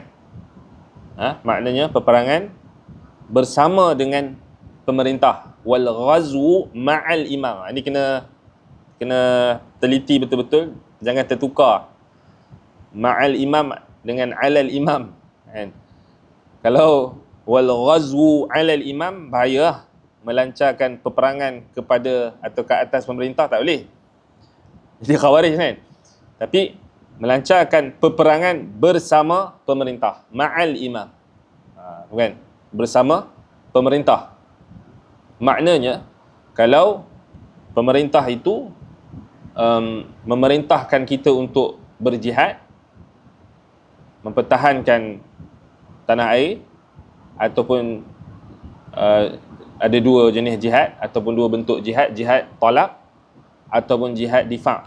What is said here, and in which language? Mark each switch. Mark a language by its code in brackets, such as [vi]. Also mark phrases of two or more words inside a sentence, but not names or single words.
[ms] Maknanya peperangan bersama dengan pemerintah. [ar] والغزو مع الإمام. [ms] Ini kena teliti betul-betul, jangan tertukar [ar] مع الإمام [ms] dengan [ar] على الإمام, [ms] kan? Kalau [ar] والغزو على الإمام, [ms] bahaya, melancarkan peperangan kepada atau ke atas pemerintah tak boleh. Jadi khawarij, kan? Tapi melancarkan peperangan bersama pemerintah, [ar] مع الإمام, [ms] bukan bersama pemerintah. Maknanya kalau pemerintah itu memerintahkan kita untuk berjihad, mempertahankan tanah air, ataupun ada dua jenis jihad ataupun dua bentuk jihad, [ar] جهاد طلب [ms] ataupun [ar] جهاد دفاع'.